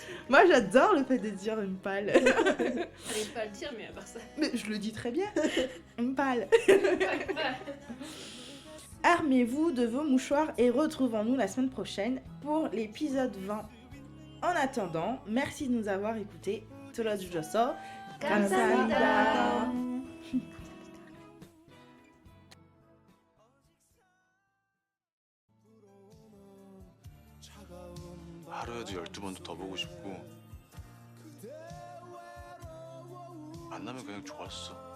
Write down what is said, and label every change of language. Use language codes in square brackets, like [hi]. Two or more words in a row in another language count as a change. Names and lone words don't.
[fr] moi j'adore le fait de dire une palle. J'arrive pas à le dire, mais à part ça. Mais je le dis très bien. Une palle. Voilà. Armez-vous de vos mouchoirs et retrouvons-nous la semaine prochaine pour l'épisode 20. En attendant, merci de nous avoir écoutés. [ko] 들어주셔서 감사합니다. 하루에도 12번도 더 보고 싶고 만나면 그냥 좋았어.